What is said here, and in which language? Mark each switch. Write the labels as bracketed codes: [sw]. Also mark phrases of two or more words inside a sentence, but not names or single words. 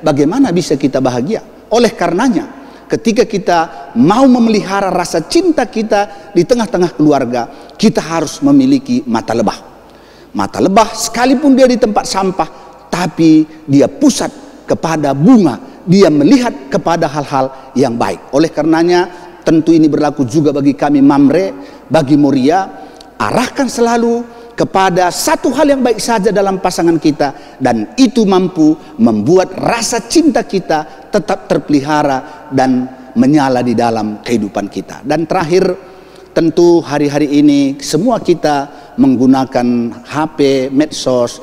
[id] Bagaimana bisa kita bahagia? Oleh karenanya, ketika kita mau memelihara rasa cinta kita di tengah-tengah keluarga, kita harus memiliki mata lebah. Mata lebah sekalipun dia di tempat sampah, tapi dia pusat kepada bunga, dia melihat kepada hal-hal yang baik. Oleh karenanya, tentu ini berlaku juga bagi kami Mamre, bagi Moria, arahkan selalu kepada satu hal yang baik saja dalam pasangan kita, dan itu mampu membuat rasa cinta kita tetap terpelihara dan menyala di dalam kehidupan kita. Dan terakhir, tentu hari-hari ini semua kita menggunakan HP, medsos.